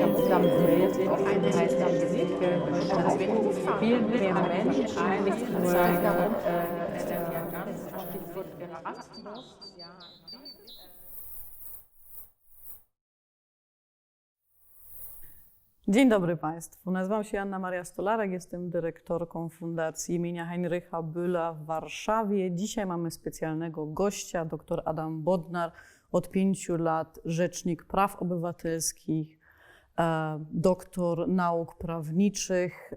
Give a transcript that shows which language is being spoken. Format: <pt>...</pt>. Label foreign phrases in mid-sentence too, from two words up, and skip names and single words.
<de>heilsam Welt, auch eine heilsame Musik. Also wenn viel mehr Menschen eigentlich Zeit darum, Stichwort Erasmus, ja.</de> <pl>Dzień dobry Państwu. Nazywam się Anna Maria Stolarek, jestem dyrektorką Fundacji imienia Heinrycha Bölla w Warszawie. Dzisiaj mamy specjalnego gościa, dr Adam Bodnar, od 5 lat rzecznik praw obywatelskich, doktor nauk prawniczych.</pl>